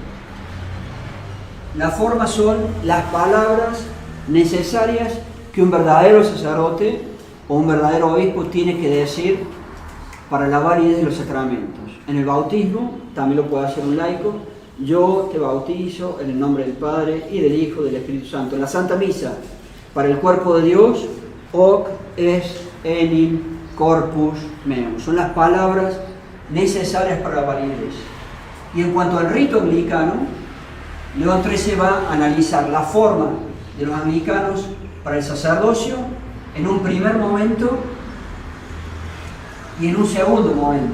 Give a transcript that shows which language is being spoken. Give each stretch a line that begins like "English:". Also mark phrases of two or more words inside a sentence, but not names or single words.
Spanish: La forma son las palabras necesarias que un verdadero sacerdote o un verdadero obispo tiene que decir para la validez de los sacramentos. En el bautismo, también lo puede hacer un laico, yo te bautizo en el nombre del Padre y del Hijo y del Espíritu Santo. En la Santa Misa, para el cuerpo de Dios,
Latin: hoc est enim corpus meum.
Spanish: Son las palabras necesarias para la validez. Y en cuanto al rito anglicano, León XIII va a analizar la forma de los anglicanos para el sacerdocio en un primer momento y en un segundo momento.